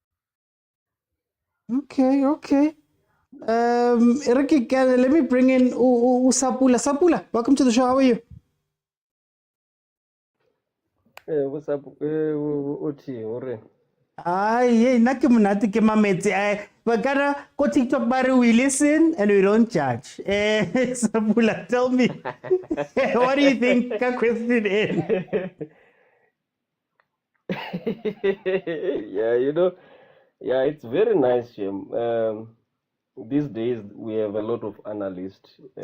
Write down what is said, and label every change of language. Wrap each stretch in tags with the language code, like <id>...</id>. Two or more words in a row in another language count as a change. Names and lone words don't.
<en>Okay. Ricky, let me bring in Sapula. Sapula, welcome to the show. How are you? What's up, Oti?</en> <st>Nake monate ke mametse bakana ko TikTok bare</st> <en>we listen and we don't judge. Sapula, tell me, what do you think?</en> <st>Ka question in.</st> <en>It's very nice. These days we have a lot of analysts.</en>